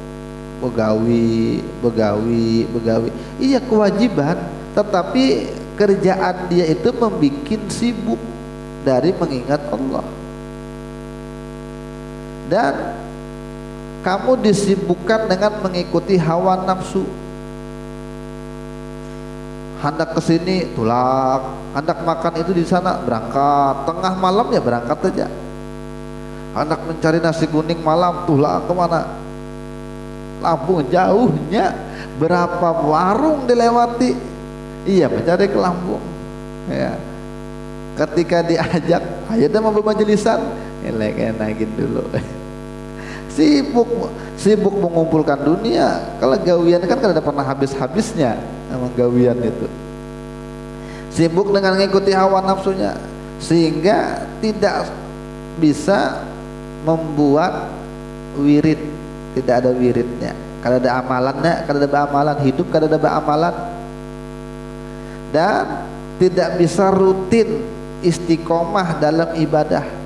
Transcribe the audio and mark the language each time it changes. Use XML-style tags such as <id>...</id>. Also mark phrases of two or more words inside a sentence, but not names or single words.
<id>begawi iya kewajiban tetapi kerjaan dia itu membikin sibuk dari mengingat Allah dan kamu disibukkan dengan mengikuti hawa nafsu hendak kesini tulak hendak makan itu di sana berangkat tengah malam ya berangkat aja hendak mencari nasi kuning malam tulak kemana Lampung jauhnya berapa warung dilewati iya mencari ke Lampung ya ketika diajak ayo dah mau bermajelisan naikin dulu sibuk mengumpulkan dunia kalau gawian kan ada pernah habisnya emang gawian itu sibuk dengan mengikuti hawa nafsunya sehingga tidak bisa membuat wirid tidak ada wiridnya kalau ada amalannya kalau ada amalan hidup kalau ada amalan dan tidak bisa rutin istiqomah dalam ibadah.</id>